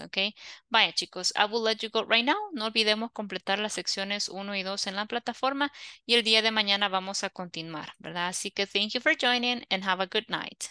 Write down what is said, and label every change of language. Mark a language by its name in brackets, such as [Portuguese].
[English] Ok, [Spanish] vaya chicos, [English] I will let you go right now. [Spanish] No olvidemos completar las secciones 1 y 2 en la plataforma y el día de mañana vamos a continuar, ¿verdad? Así que [English] thank you for joining and have a good night.